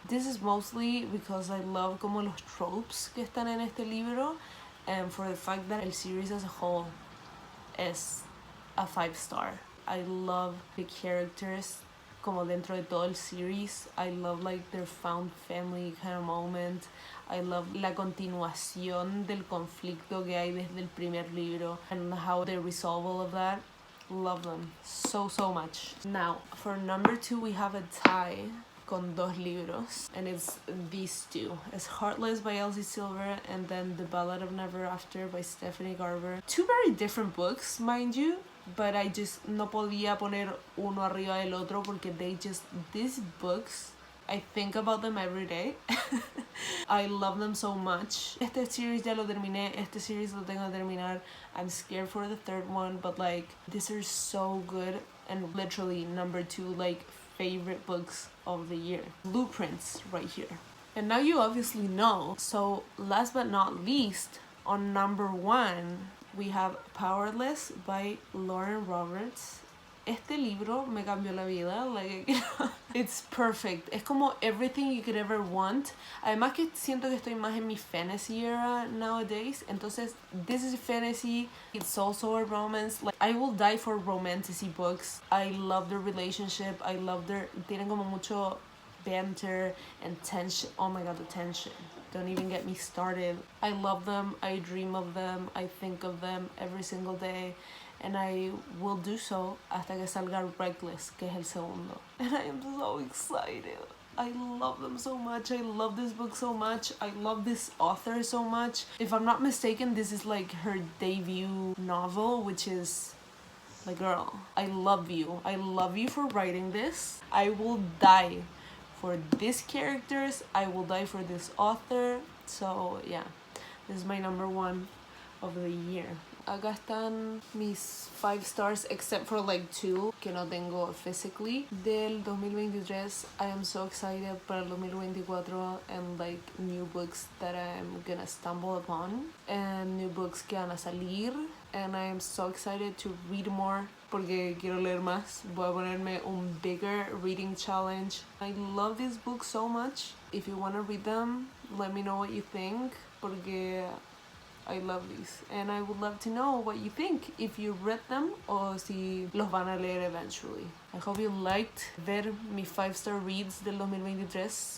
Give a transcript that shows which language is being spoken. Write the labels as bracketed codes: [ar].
[en] This is mostly because I love [es] como los tropes que están en este libro, [en] and for the fact that el series as a whole is a 5-star. I love the characters [es] como dentro de todo el [en] series. I love like their found family kind of moment. I love [es] la continuación del conflicto que hay desde el primer libro [en] and how they resolve all of that. Love them so much. Now, for number 2, we have a tie [es] con dos libros, [en] and it's these two. It's Heartless by Elsie Silver and then The Ballad of Never After by Stephanie Garber. Two very different books, mind you, but I just [es] no podía poner uno arriba del otro porque [en] these books, I think about them every day. I love them so much. [es] Este series ya lo terminé, este series lo tengo que terminar. [en] I'm scared for the third one, but like, these are so good and literally number 2 like favorite books of the year. Blueprints right here. And now you obviously know, so last but not least, on number 1, we have Powerless by Lauren Roberts. [es] Este libro me cambió la vida, [en] like, it's perfect. [es] Es como [en] everything you could ever want. [es] Además que siento que estoy más en mi [en] fantasy era nowadays. [es] Entonces, [en] this is fantasy. It's also a romance. Like, I will die for romantasy books. I love their relationship. I love [es] tienen como mucho [en] banter and tension. Oh my god, the tension. Don't even get me started. I love them. I dream of them. I think of them every single day. And I will do so [es] hasta que salga Reckless, que es el segundo. [en] And I am so excited. I love them so much. I love this book so much. I love this author so much. If I'm not mistaken, this is like her debut novel, which is like, girl, I love you. I love you for writing this. I will die for these characters. I will die for this author. So yeah, this is my number 1 of the year. [es] Acá están mis 5 stars, [en] except for like [es] 2 que no tengo [en] physically. [es] Del [en] 2023, I am so excited [es] para el [en] 2024 and like new books that I'm gonna stumble upon and new books [es] que van a salir. [en] And I am so excited to read more [es] porque quiero leer más. Voy a ponerme un [en] bigger reading challenge. I love these books so much. If you want to read them, let me know what you think [es] porque [en] I love these, and I would love to know what you think, if you read them [es] o si los van a leer [en] eventually. I hope you liked [es] ver mis [en] 5-star reads [es] del [en] 2023.